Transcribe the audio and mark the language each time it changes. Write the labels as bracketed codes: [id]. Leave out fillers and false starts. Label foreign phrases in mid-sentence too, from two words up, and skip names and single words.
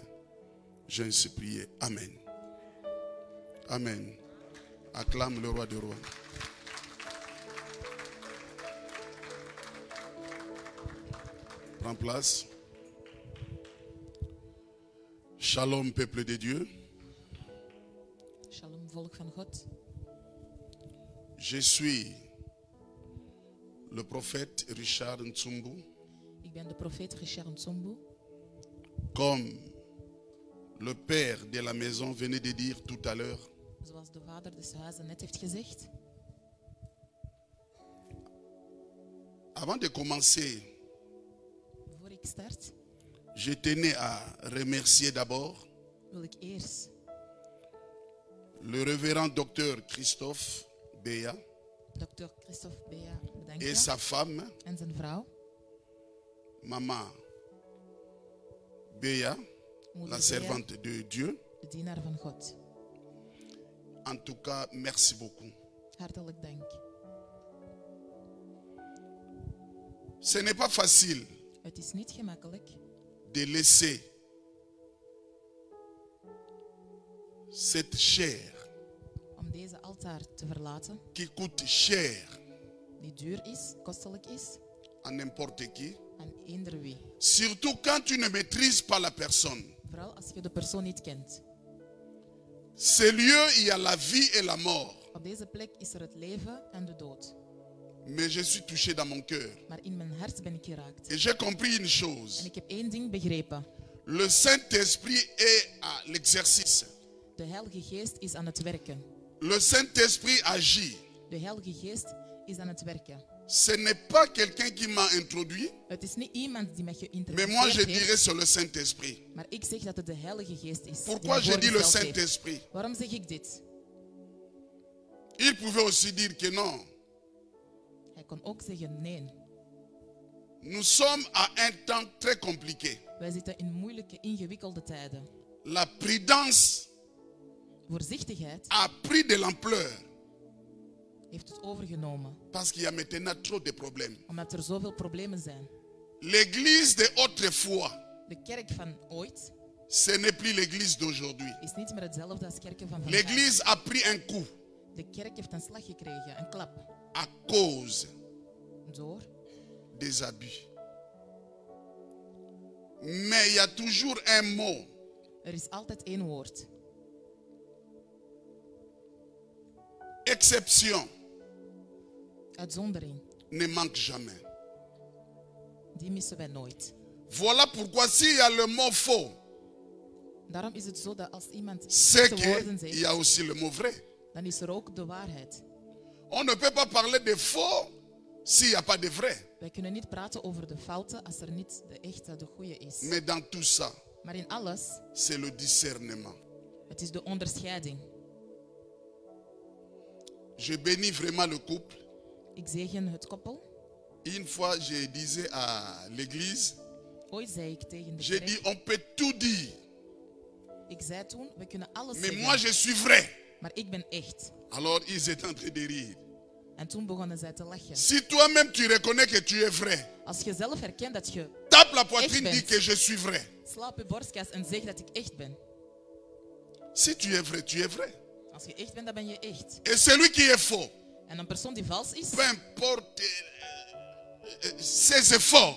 [fr] Je ainsi prié. Amen. Amen. Acclame le roi des rois. Prends place. Shalom, peuple de Dieu. [nl] Shalom, volk van God. [fr] Je suis le prophète Richard Ntsumbu. [nl] Ik ben de profeet Richard Ntsumbu. [fr] Comme le père de la maison venait de dire tout à l'heure. [nl] Zoals de vader des huizen net heeft gezegd. [fr] Avant de commencer, [nl] Voor ik start, [fr] je tenais à remercier d'abord [nl] wil ik eerst [fr] le révérend docteur Christophe Beya [nl] Dr. Christophe Beya [fr] et [nl] bedanken. [fr] sa femme, [nl] En zijn vrouw, [fr] Maman Beya, [nl] moeder [fr] la [nl] Beya, [fr] servante de Dieu. [nl] de dienaar van God. [fr] En tout cas, merci beaucoup. [nl] Hartelijk dank. [fr] Ce n'est pas facile [nl] Het is niet gemakkelijk [fr] de laisser cette chair [nl] om deze altaar te verlaten, [fr] qui coûte cher [nl] die duur is, kostelijk is, [fr] à n'importe qui. [nl] aan eender wie. [fr] Surtout quand tu ne maîtrises pas la personne. [nl] Vooral als je de persoon niet kent. [fr] Ces lieux, il y a la vie et la mort. [nl] Op deze plek is er het leven en de dood. [fr] Mais je suis touché dans mon cœur. [nl] Maar in mijn hart ben ik geraakt. [fr] Et j'ai compris une [nl] En [fr] chose. [nl] ik heb één ding begrepen. [fr] Le Saint-Esprit est à l'exercice. [nl] De Heilige Geest is aan het werken. [fr] Le Saint-Esprit agit. [nl] De Heilige Geest is aan het werken. [fr] Ce n'est pas quelqu'un qui m'a introduit, [nl] Het is niet iemand die mij [fr] mais moi je [nl] geïntroduceerd [fr] dirais [nl] heeft, [fr] c'est le Saint-Esprit. [nl] maar ik zeg dat het de Heilige Geest is. die [fr] Pourquoi [nl] mij [fr] je dis le [nl] voorgesteld heeft. [fr] Saint-Esprit? [nl] Waarom zeg ik dit? [fr] Il pouvait aussi dire que non. [nl] Hij kon ook zeggen nee. [fr] Nous sommes à un temps très compliqué. [nl] Wij zitten in moeilijke, ingewikkelde tijden. [fr] La prudence [nl] Voorzichtigheid [fr] a pris de l'ampleur [nl] heeft het overgenomen, [fr] parce qu'il y a maintenant trop de problèmes. [nl] omdat er zoveel problemen zijn. [fr] L'église de autrefois, [nl] De kerk van ooit [fr] ce n'est plus l'église d'aujourd'hui. [nl] is niet meer hetzelfde als kerken van vandaag. [fr] L'église a pris un coup [nl] De kerk heeft een slag gekregen, een klap, [fr] à cause [nl] door. [fr] des abus. Mais il y a toujours un mot. [nl] Er is altijd één woord. [fr] Exception [nl] Uitzondering. [fr] ne manque jamais. [nl] Die missen wij nooit. [fr] Voilà pourquoi s'il y a le mot faux, [nl] Daarom is het zo dat als iemand [fr] c'est [nl] de woorden [fr] qu'il y [nl] zegt, [fr] a aussi le mot vrai. [nl] dan is er ook de waarheid. [fr] On ne peut pas parler de faux s'il n'y a pas de vrai. [nl] Wij kunnen niet praten over de fouten als er niet de echte, de goede is. [fr] Mais dans tout ça, [nl] Maar in alles, [fr] c'est le discernement. [nl] het is de onderscheiding. [fr] Je bénis vraiment le couple. [nl] Ik zegen het koppel. [fr] Une fois, je disais à l'église, [nl] Ooit zei ik tegen de [fr] j'ai dit, [nl] kerk, [fr] on peut tout dire, [nl] ik zei toen, we kunnen alles [fr] mais moi [nl] zeggen, [fr] je suis vrai. [nl] maar ik ben echt. [fr] Alors ils étaient en train de rire. [nl] En toen begonnen zij te lachen. [fr] Si toi-même tu reconnais que tu es vrai, [nl] Als je zelf herkent dat je [fr] tape la poitrine, [nl] Echt [fr] dis [nl] bent. [fr] que je suis vrai. [nl] slaap je borstkas en zeg dat ik echt ben. [fr] Si tu es vrai, tu es vrai. [nl] Als je echt bent, dan ben je echt. [fr] Et celui qui est faux, [nl] En een persoon die vals is, [fr] peu importe ses efforts,